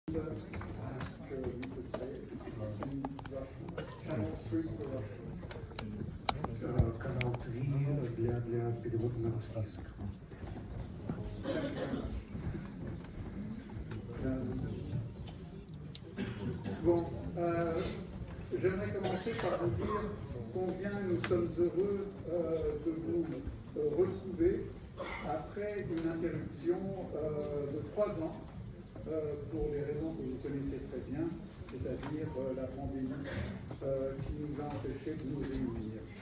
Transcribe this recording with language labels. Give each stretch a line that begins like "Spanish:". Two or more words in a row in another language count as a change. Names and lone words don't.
English: ask, we could say, in Russian. Channel 3 for Russian.
Russian: Канал 3 для перевода на русский язык.
French: Bon, j'aimerais commencer par vous dire combien nous sommes heureux de vous retrouver après une interruption de 3 ans pour les raisons que vous connaissez très bien, c'est-à-dire la pandémie qui nous a empêchés de nous réunir.